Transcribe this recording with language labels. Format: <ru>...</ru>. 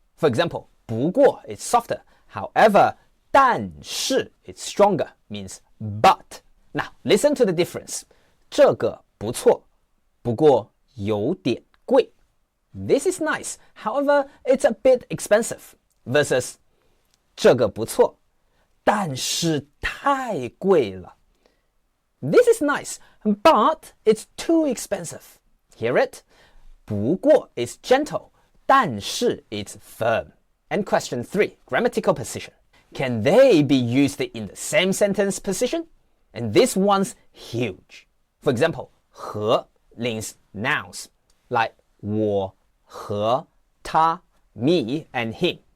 <en>For example, 不过 is softer. However, 但是 it's stronger, means but. Now, listen to the difference.</en> <zh>这个不错，不过有点贵.</zh> <en>This is nice, however, it's a bit expensive.</en> <zh>Versus 这个不错，但是太贵了.</zh> <en>This is nice, but it's too expensive. Hear it? 不过 is gentle, 但是 it's firm. And question 3, grammatical position. Can they be used in the same sentence position? And this one's huge. For example, 和 links nouns, like 我和他 me and him.</en>